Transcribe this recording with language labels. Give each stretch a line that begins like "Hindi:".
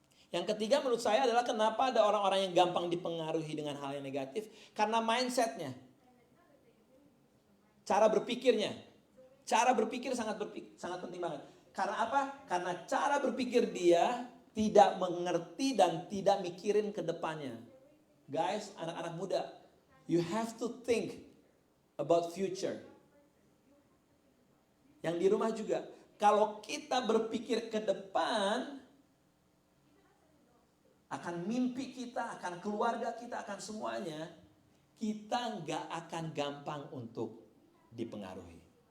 Indonesian: Yang ketiga menurut saya adalah kenapa ada orang-orang yang gampang dipengaruhi dengan hal yang negatif? Karena mindsetnya. Cara berpikirnya. Cara berpikir sangat penting banget. Karena apa? Karena cara berpikir dia tidak mengerti dan tidak mikirin ke depannya.
English: Guys,
Indonesian: anak-anak muda,
English: you have to think about future.
Indonesian: Yang di rumah juga, kalau kita berpikir ke depan, akan mimpi kita, akan keluarga kita, akan semuanya, kita nggak akan gampang untuk dipengaruhi.